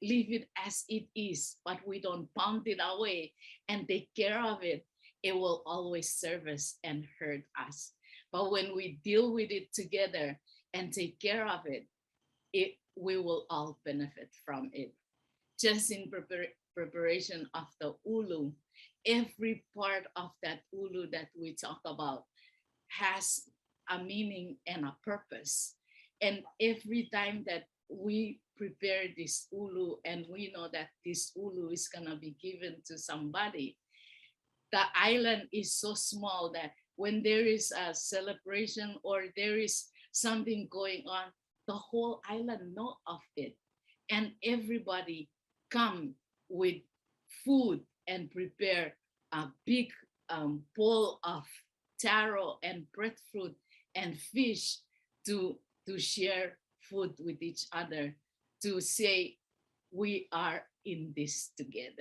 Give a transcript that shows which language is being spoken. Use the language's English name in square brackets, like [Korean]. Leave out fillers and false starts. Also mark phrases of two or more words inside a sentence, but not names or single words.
[English] leave it as it is, but we don't pound it away and take care of it, it will always serve us and hurt us. But when we deal with it together and take care of it, we will all benefit from it. Just in preparation of the ʻUlu, every part of that ʻUlu that we talk about has a meaning and a purpose. And every time that we prepare this ʻUlu and we know that this ʻUlu is gonna be given to somebody, the island is so small that when there is a celebration or there is something going on, the whole island know of it. And everybody come with food and prepare a big bowl of taro and breadfruit and fish to share food with each other, to say we are in this together.